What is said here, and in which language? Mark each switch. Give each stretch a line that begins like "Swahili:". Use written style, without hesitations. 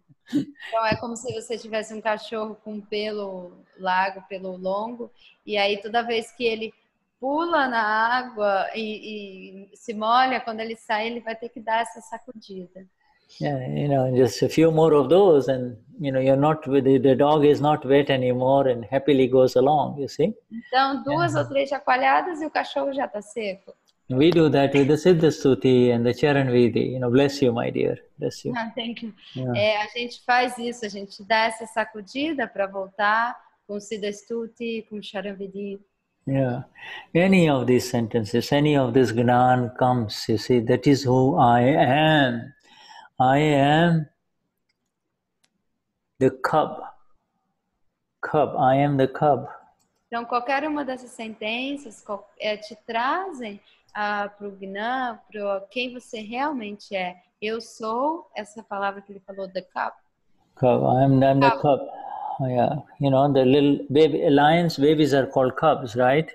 Portuguese: Então é como se você tivesse um cachorro com pelo largo, pelo longo, e aí toda vez que ele pula na água e se molha, quando ele sai, ele vai ter que dar essa sacudida.
English: Yeah, you know, just a few more of those, and you know, the dog is not wet anymore, and happily goes along. You see.
Portuguese: Então, 2 ou 3 chacoalhadas e o cachorro já está seco.
English: We do that with the Siddha Stuti and the Charan Vidi. You know, bless you, my dear. Bless you. Thank you. Yeah.
Portuguese: A gente faz isso, a gente dá essa sacudida para voltar com o Siddha Stuti, com o Charan Vidi.
English: Yeah, any of these sentences, any of this Gnan comes, you see, that is who I am. I am the cub. I am the cub.
Portuguese: Então, qualquer uma dessas sentenças te trazem para o Gnan, para quem você realmente é. Eu sou, essa palavra que ele falou,
English: the cub. I am the cub. Yeah, you know, the little lions babies are called cubs, right?